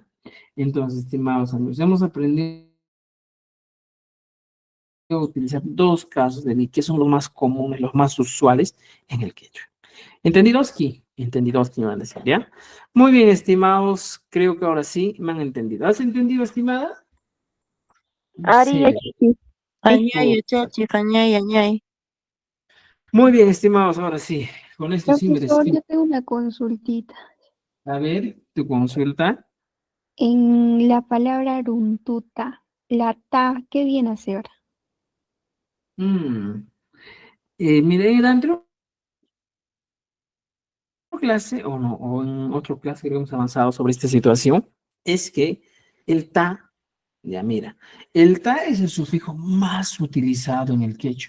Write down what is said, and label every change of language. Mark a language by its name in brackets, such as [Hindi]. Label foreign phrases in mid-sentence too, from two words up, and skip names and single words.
[Spanish] Entonces, estimados amigos, hemos aprendido a utilizar dos casos de ni que son los más comunes, los más usuales en el quechua. ¿Entendidoski? Entendidoski me van a decir, ¿ya? Muy bien, estimados, creo que ahora sí me han entendido. ¿Has entendido, estimada? [Quechua] Ari, [Spanish] Sí. [Quechua] Añay, chachi, añay, añay. [Spanish] Muy bien, estimados, ahora sí. Con esto sí me Profesor, despido. yo tengo una consultita. A ver, tu consulta. En la palabra runtuta, la ta, ¿qué viene a ser? Mire, en la anterior clase, o no, o en otra clase que hemos avanzado sobre esta situación, es que el ta, ya mira, el ta es el sufijo más utilizado en el quechua.